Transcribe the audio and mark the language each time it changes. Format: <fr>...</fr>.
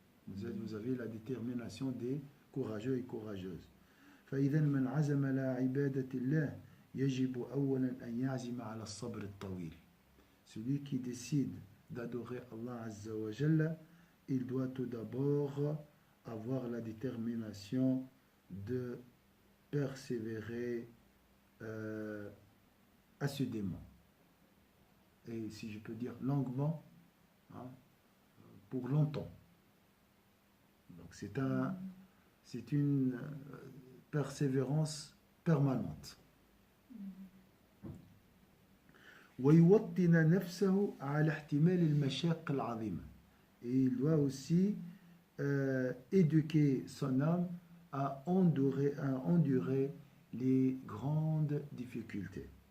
<fr>Vous avez la détermination des courageux et courageuses.</fr> <ar>فإذا من عزم على عبادة الله يجب أولا أن يعزم على الصبر الطويل.</ar> <fr>Celui qui décide d'adorer Allah Azza wa Jalla, il doit tout d'abord avoir la détermination de persévérer assidûment. Et si je peux dire longuement, hein, pour longtemps. Donc c'est une persévérance permanente.</fr> <ar>ويوطن نفسه على احتمال المشاق العظيمة.</ar> <fr>Et il doit aussi éduquer son âme à endurer les grandes difficultés.</fr>